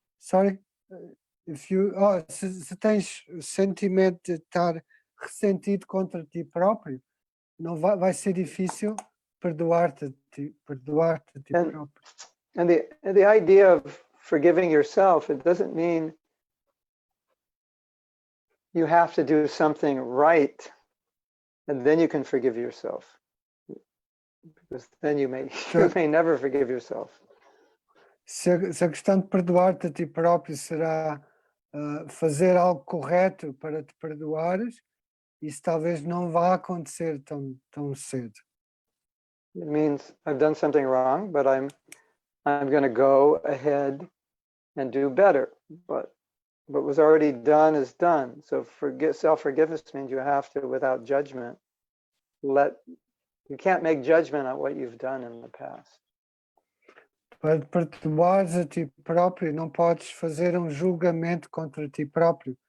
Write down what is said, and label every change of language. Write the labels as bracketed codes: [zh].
[pt] Sorry, se tens sentimento de estar ressentido contra ti próprio, não vai ser difícil perdoar-te a ti próprio. [en] And the idea of forgiving yourself, it doesn't mean you have to do something right and then you can forgive yourself, because then you may never forgive yourself. [pt] Se a questão de perdoar-te a ti próprio será fazer algo correto para te perdoares, isso talvez não vá acontecer tão cedo. [en] It means I've done something wrong, but I'm going to go ahead and do better. But what was already done is done. So self-forgiveness means you have to, without judgment, you can't make judgment on what you've done in the past. [pt] Para perdoares a ti próprio, não podes fazer um julgamento contra ti próprio.